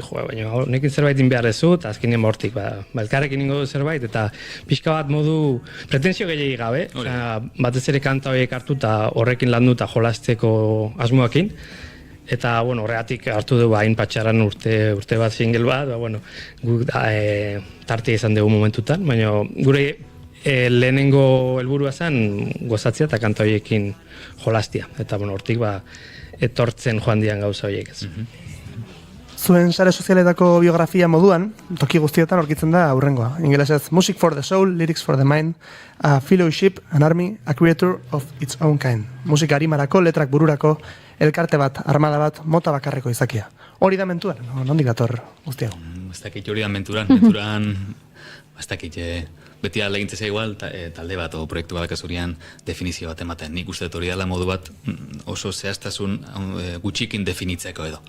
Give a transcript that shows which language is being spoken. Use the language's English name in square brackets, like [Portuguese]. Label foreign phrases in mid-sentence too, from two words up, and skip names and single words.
[Basque] joa, baina nekin zerbait behar dezu, eta azkenean hortik, elkarrekin ingo du zerbait, eta pixka bat modu pretensio gehiagi gabe, batez ere kanta horiek hartu eta horrekin landu eta jolasteko asmoakin, eta horregatik hartu du hain patxaran urte bat single bat, guk tartia izan dugu momentutan, baina gure lehenengo helburua zen gozatzea eta kanta horiekin jolastia, eta hortik etortzen joan dian gauza horiek ez. Zuen sare sozialetako biografia moduan, toki guztietan aurkitzen da aurrengoa. Ingelesez, [English] Music for the Soul, Lyrics for the Mind, a Fellowship, an Army, a Creator of its Own Kind. [Basque] Musika arimarako, letrak bururako, elkarte bat, armada bat, mota bakarreko izakia. Hori da menturan, nondik dator guztiago? Ez dakit hori da menturan, ez dakit beti alegintzea igual, talde bat o proiektu bat kasurian definizio bat ematen. Nik uste hori dela modu bat oso zehaztasun gutxikin definitzeko edo.